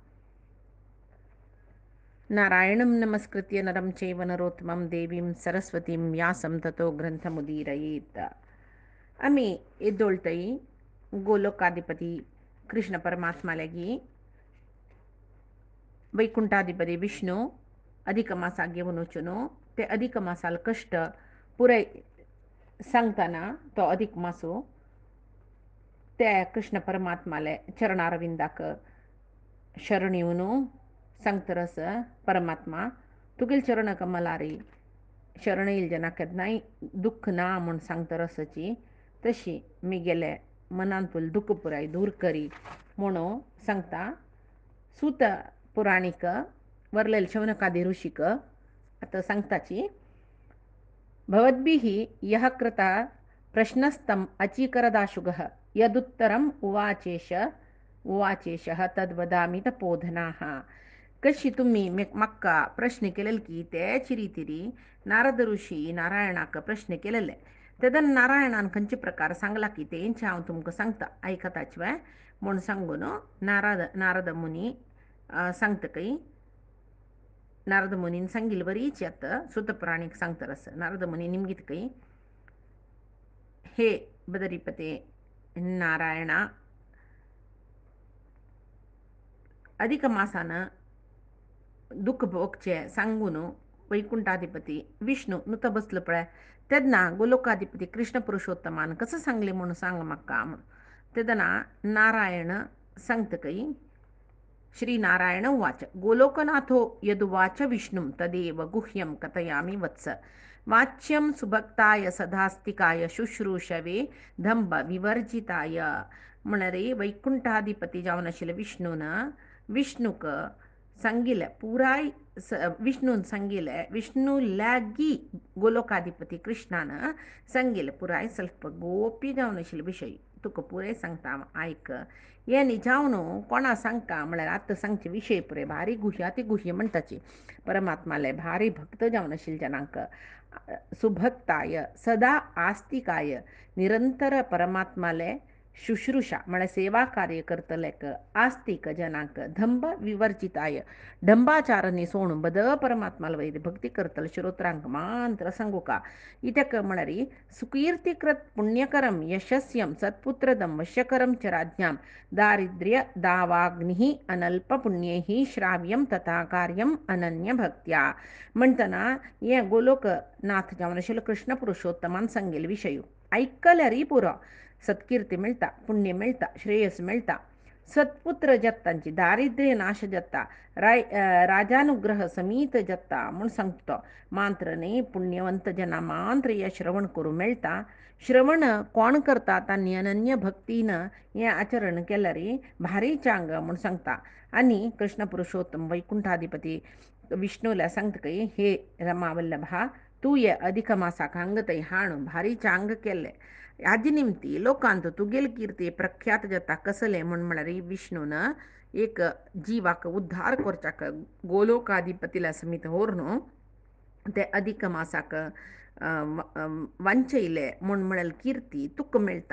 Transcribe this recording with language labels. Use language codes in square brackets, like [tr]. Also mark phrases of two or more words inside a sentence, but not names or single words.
[sa] नारायणं नमस्कृत्य नरं चैव नरोत्तमं देवीं सरस्वतीं व्यासं ततो ग्रंथमुदीरयेत. [kok] आम्ही एद्दोळ्तई गोलोकाधिपती कृष्ण परमात्मालागी वैकुंठाधिपती विष्णु अधिक मासागे वनुचुनो ते अधिक मासाल कष्ट पुरय सांगताना तो अधिक मासो त्या कृष्ण परमात्माले चरणारविंदाक शरणिवनु सांगतरस परमात्मा तुगेल चरण कमलारी शरण येईल जना केदनाय दुःख ना म्हूण सांगतरसची तशी मी गेले मनांतूल दुःख पुराय दूर करी म्हणून सांगता सूत पुराणिक वरलेल शौनकादी ऋषिक आता सांगताची [sa] भवद्भिः यः कृता प्रश्नस्तम अचीकरदाशुगः यदुत्तरम उवाचेशः तद्वदामि तपोधनाः. [kok] कशी तुम्ही मक्का प्रश्न केलेल की त्याची रीतीरी नारद ऋषी नारायणाक प्रश्न केलेले तेदन नारायणान खंयचे प्रकार सांगला की तेंचे हांव तुमकां सांगता आयकताच वे म्हूण सांगून नारद मुनी सांगतकय नारद मुनीन सांगिल्ली बरीच आता सुतपुराणीक सांगतरस नारद मुनी निमगितकय हे बदरीपते नारायणा अधिक मासान दुःख भोगचे सांगून वैकुंठाधिपती विष्णू नुत बसलो पळय तेदना गोलोकाधिपती कृष्ण पुरुषोत्तमान कसं सांगले म्हणून सांग म्हाका तेदना नारायण सांगतकय [sa] श्रीनारायण उवाच गोलोकनाथो यदुवाच विष्णुं तदेव गुह्यं कथयामि वत्स वाच्यं सुभक्ताय सदास्तिकाय शुश्रूषवे धंब विवर्जिताय. [kok] म्हणरे वैकुंठाधिपती जावन आशिल्ले विष्णूक सांगिल्ले पुराय विष्णून सांगिल्ले विष्णू लागी गोलोकाधिपती कृष्णान सांगिल्ले पुराय ಸ್ವಲ್ಪ गोपी जावन आशिल्ले विशय तुका पुराय सांगता आयक हे निजावन कोणा सांगता म्हळ्यार आतां सांगचे विशय पुरे भारी गुह्य अति गुह्य म्हणटाची परमात्माले भारी भक्त जावन आशिल्ले जनांक [sa] सुभक्ताय सदा आस्तिकाय [kok] निरंतर परमात्माले शुश्रूषा म्हळ्यार सेवा कार्य करतलेक आस्तिक जनांक [sa] धंब विवर्जिताय [kok] ढंबाचारांनी सोडून बद परमात्माला वैर भक्ती करतले श्रोत्रांक मात्र सांगूका इतक म्हळ्यार [sa] सुकीर्तिकृत पुण्यकरम यशस्यम सत्पुत्रदम वश्यकरम च राज्ञाम दारिद्र्य दावाग्नि अनल्प पुण्यैः श्राव्यम तथा कार्यम अनन्य भक्त्या. [kok] म्हणटना हे गोलोकनाथ जावन आशिल्लो कृष्ण पुरुषोत्तमान सांगेल विशय ऐकल्यारी पुरो सत्कीर्ती मिळता पुण्य मिळता श्रेयस मिळता सत्पुत्र जत्तांची दारिद्र्य नाश जत्ता राजानुग्रह समीत जत्ता म्हूण सांगता मात्र न्ही पुण्यवंत जना मात्र हे श्रवण करूं मेळटा श्रवण कोण करता तांणी अनन्य भक्तीन हें आचरण केल्यार भारी चांग म्हूण सांगता. आनी कृष्ण पुरुषोत्तम वैकुंठाधिपती विष्णूला सांगतकय हे रमावल्लभा तूं हे अधिक मासाक हांगतय हाण भारी चांग केल्ले हाजे निमती लोकांत तुगेल कीर्ती प्रख्यात जाता कसले म्हळ्यार विष्णून एक जीवाक उद्धार करच्याक गोलोकाधिपतीला समीत व्हरून ते अधिक मासाक वांचयले म्हळ्यार कीर्ती तुका मेळटा.